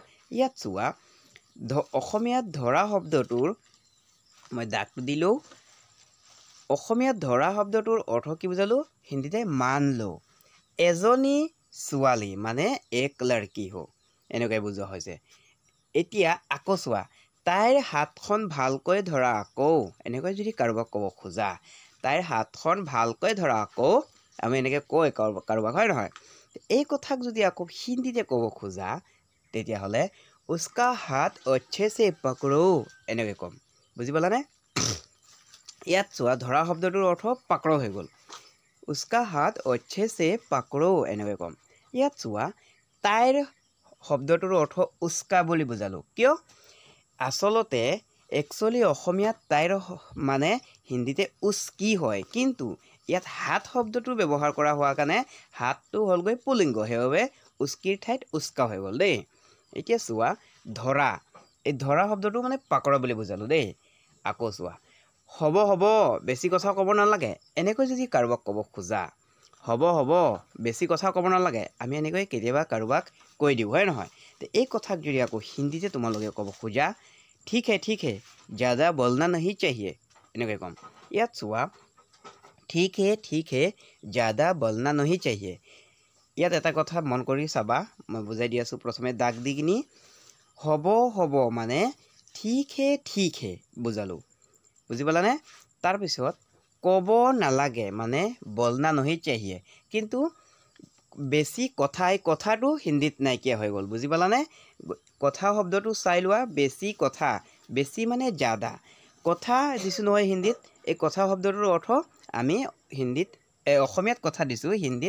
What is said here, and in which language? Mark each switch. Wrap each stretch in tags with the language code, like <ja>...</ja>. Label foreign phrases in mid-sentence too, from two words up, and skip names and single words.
<as>ইয়াত চোৱা, অসমীয়াত ধৰা শব্দটোৰ মই দাগটো দিলোঁ, অসমীয়াত ধৰা শব্দটোৰ অৰ্থ কি বুজালোঁ, হিন্দীতে</as> <hi>मान लो,</hi> <as>এজনী ছোৱালী মানে</as> <hi>एक लड़की हो,</hi> <as>এনেকৈ বুজোৱা হৈছে এতিয়া আকৌ চোৱা তাইৰ হাতখন ভালকৈ ধৰা আকৌ এনেকৈ যদি কাৰোবাক ক'ব খোজা তাইৰ হাতখন ভালকৈ ধৰা আকৌ আমি এনেকৈ কয় কাৰোবাক হয় নহয় এই কথাক যদি আকৌ হিন্দীতে ক'ব খোজা তেতিয়াহ'লে</as> <hi>उसका हाथ अच्छे से पकड़ो</hi> <as>এনেকৈ ক'ম বুজি পালানে ইয়াত চোৱা ধৰা শব্দটোৰ অৰ্থ পাকৰো হৈ গ'ল</as> <hi>उसका हाथ अच्छे से पकड़ो</hi> <as>এনেকৈ ক'ম ইয়াত চোৱা তাইৰ শব্দটোৰ অৰ্থ উস্কা বুলি বুজালো কিয় আসলতে একচুয়ালি অসমীয়াত তাইৰ মানে হিন্দীতে উস্কি হয় কিন্তু ইয়াত হাত শব্দটো ব্যৱহাৰ কৰা হোৱা কাৰণে হাতটো হ'লগৈ পুলিংগ সেইবাবে উস্কিৰ ঠাইত উস্কা হৈ গ'ল দেই এতিয়া চোৱা ধৰা এই ধৰা শব্দটো মানে পাকৰা বুলি বুজালো দেই আকৌ চোৱা হ'ব হ'ব বেছি কথা ক'ব নালাগে এনেকৈ যদি কাৰোবাক ক'ব খোজা হ'ব বেছি কথা ক'ব নালাগে আমি এনেকৈ কেতিয়াবা কাৰোবাক কৈ দিওঁ হয় নহয় এই কথাক যদি আকৌ হিন্দীতে তোমালোকে ক'ব খোজা</as> <hi>ठीक है ज़्यादा बोलना नहीं चाहिए</hi> <as>এনেকৈ ক'ম ইয়াত চোৱা</as> <hi>ठीक है ज़्यादा बोलना नहीं चाहिए</hi> <as>ইয়াত এটা কথা মন কৰি চাবা মই বুজাই দি আছো প্ৰথমে দাগ দি কিনি হ'ব মানে</as> <hi>ठीक है</hi> <as>বুজালো বুজি পালানে তাৰ পিছত ক'ব নালাগে মানে</as> <hi>बोलना नहीं चाहिए</hi> <as>কিন্তু বেছি কথাটো হিন্দীত নাইকিয়া হৈ গ'ল বুজি পালানে কথা শব্দটো চাই লোৱা বেছি কথা বেছি মানে ज़्यादा কথা দিছো নহয় হিন্দীত এই কথা শব্দটোৰ অৰ্থ আমি হিন্দীত অসমীয়াত কথা দিছো হিন্দীত</as>